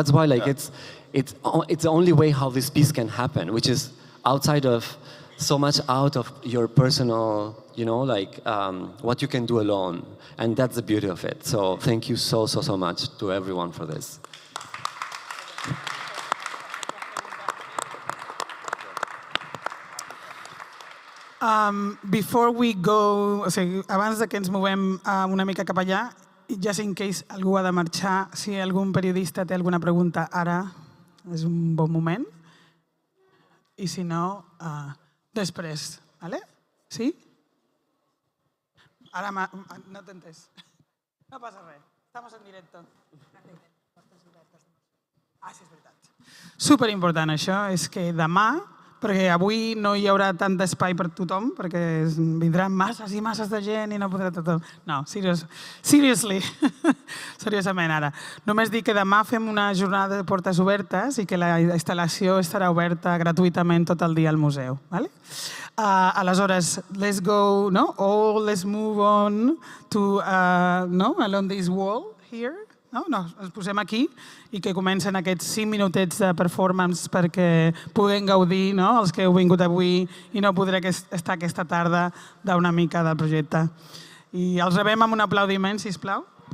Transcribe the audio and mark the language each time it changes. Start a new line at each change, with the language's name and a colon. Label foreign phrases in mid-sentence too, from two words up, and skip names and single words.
English: That's why it's the only way how this piece can happen, which is outside of so much out of your personal, what you can do alone. And that's the beauty of it. So thank you so much to everyone for this. Before we go,
Catalan: abans que ens movem una mica cap allà,
English: just in case
Catalan: algú ha de marxar, si algun periodista té alguna pregunta ara, és un bon moment. I si no, després. ¿Vale? ¿Sí? Ara no t'he entès. No passa res.
Spanish: Estamos en directo.
Catalan: Sí, és veritat. Superimportant això, és que demà, perquè avui no hi haurà tant d'espai per tothom, perquè vindran masses i masses de gent i no podrà tothom. No, seriously, seriosament ara. Només dic que demà fem una jornada de portes obertes i que la instal·lació estarà oberta gratuïtament tot el dia al museu. Aleshores,
English: let's go, let's move on to, along this wall here.
Catalan: Ens posem aquí i que comencen aquests 5 minutets de performance perquè puguem gaudir, els que heu vingut avui i no podré estar aquesta tarda d'una mica del projecte. I els rebem amb un aplaudiment, sisplau.